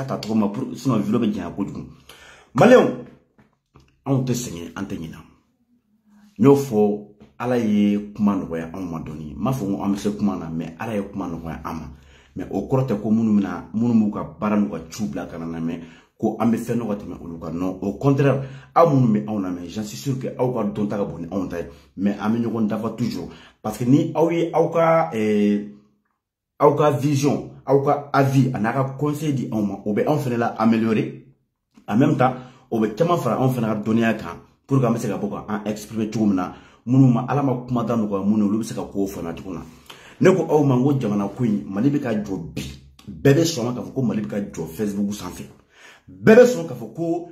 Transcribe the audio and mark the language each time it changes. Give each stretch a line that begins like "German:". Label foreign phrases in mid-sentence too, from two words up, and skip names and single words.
Bambara: taa tɔgɔ ma pour sinon vidéo bɛ janya kojugu maliyɛnw anw tɛ sɛgɛn an tɛ ɲinɛ n y'o fɔ ala ye kuma nɔgɔya anw ma dɔɔni m'a fɔ ko an bɛ se kuma na mais ala ye kuma nɔgɔya an ma mais o kɔrɔ tɛ ko minnu b'u ka baara n'u ka ciw bila ka na lamɛn ko an bɛ fɛn dɔ ka tɛmɛ olu kan
French: non au contraire
Bambara: aw minnu bɛ anw lamɛn
French: j'en suis sûr que
Bambara: aw ka dɔnta ka bon ni anw ta ye mais an bɛ ɲɔgɔn dafa
French: toujours parce que
Bambara: ni aw ye aw ka vision aw ka avis a n'a ka conseil di anw ma o bɛ anw fana la
French: améliorer en même temps
Bambara: o bɛ caman fara anw fana ka dɔnniya kan
French: pour que
Bambara: an bɛ se ka bɔ k'an exprimer cogo min na minnu ma ala ma kumada nɔgɔya minnu olu bɛ se ka k'o fana cogo na ne ko aw ma n ko jamana ko in Mali bɛ ka jɔ bi bɛɛ bɛ sɔn k'a fɔ ko Mali bɛ ka jɔ Facebook sanfɛ bɛɛ bɛ sɔn k'a fɔ ko